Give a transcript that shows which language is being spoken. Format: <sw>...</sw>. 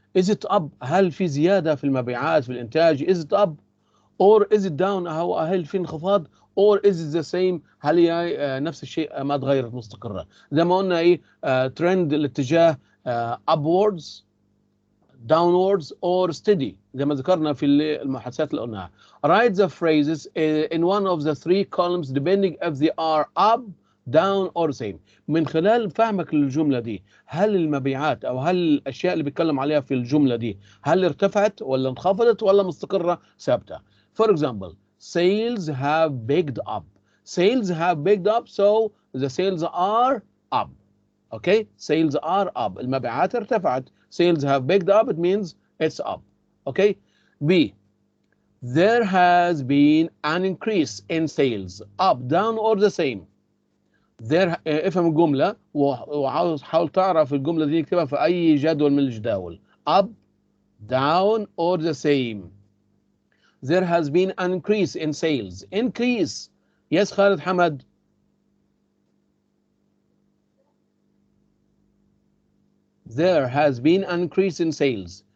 <en>Is it up؟</en> <ar>هل في زيادة في المبيعات في الإنتاج؟</ar> <en>Is it up or is it down؟</en> <ar>هل في انخفاض</ar> <en>or is it the same؟</en> <ar>هل هي نفس الشيء ما تغيرت مستقرة؟ زي ما قلنا ايه ترند الاتجاه</ar> <en>upwards downwards or steady</en> <ar>زي ما ذكرنا في المحادثات اللي قلناها.</ar> <en>Write the phrases in one of the 3 columns depending if they are up down or same.</en> <ar>من خلال فهمك للجملة دي هل المبيعات أو هل الأشياء اللي بيتكلم عليها في الجملة دي هل ارتفعت ولا انخفضت ولا مستقرة ثابتة.</ar> <en>For example, sales have picked up. Sales have picked up, so the sales are up. Okay, sales are up.</en> <ar>المبيعات ارتفعت.</ar> <en>Sales have picked up, it means it's up. Okay. B, there has been an increase in sales. Up, down or the same. There</en> <ar>افهم الجملة وعاوز حاول تعرف الجملة دي نكتبها في أي جدول من الجداول.</ar> <en>Up, down or the same. There has been an increase in sales. Increase. Yes, Khalid Hamad. There has been an increase in sales.</en>